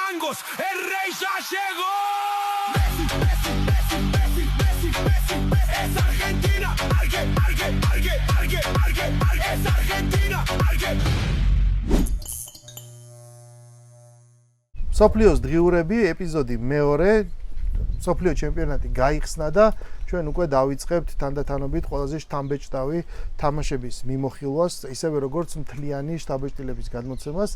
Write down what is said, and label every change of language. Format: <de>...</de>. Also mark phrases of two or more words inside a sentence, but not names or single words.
<es>Marcos, el rey ya llegó. Es Argentina, es Argentina,</es> <ka>სოფლიოს დღიურები ეპიზოდი მეორე სოფლიო ჩემპიონატი გაიხსნა და ჩვენ უკვე დავიწყებთ თანდათანობით ყველაზე შთამბეჭდავი თამაშების მიმოხილვას, ისევე როგორც მთლიანი შთაბეჭდილების გადმოცემას.</ka>